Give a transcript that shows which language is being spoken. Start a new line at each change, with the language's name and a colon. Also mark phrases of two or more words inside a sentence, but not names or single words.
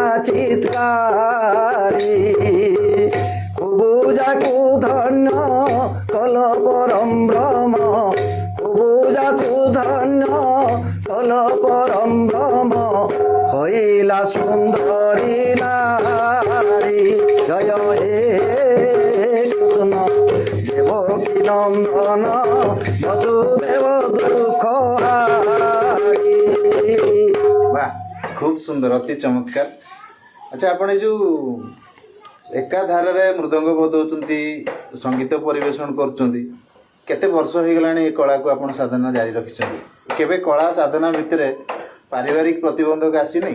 Odia: ଚିତ୍କାରୀ କୁବୁଜାକୁ ଧନ୍ୟ କଲ ପରମ ବ୍ରହ୍ମ କୁବୁଜାକୁ ଧନ୍ୟ କଲ ପରମ ବ୍ରହ୍ମ ହଇଲା ସୁନ୍ଦରୀ ନାରୀ ଜୟ ହେ କୃଷ୍ଣ ଦେବକୀ ନନ୍ଦନ ବସୁଦେବ ଦୁଃଖ ହାରି। ବାଃ, ଖୁବ୍ ସୁନ୍ଦର, ଅତି ଚମତ୍କାର। ଆଚ୍ଛା, ଆପଣ ଏଇ ଯେଉଁ ଏକାଧାରରେ ମୃଦଙ୍ଗ ବଜାଉଛନ୍ତି, ସଙ୍ଗୀତ ପରିବେଷଣ କରୁଛନ୍ତି, କେତେ ବର୍ଷ ହେଇଗଲାଣି ଏ କଳାକୁ ଆପଣ ସାଧନା ଜାରି ରଖିଛନ୍ତି? କେବେ କଳା ସାଧନା ଭିତରେ ପାରିବାରିକ ପ୍ରତିବନ୍ଧକ ଆସିନି?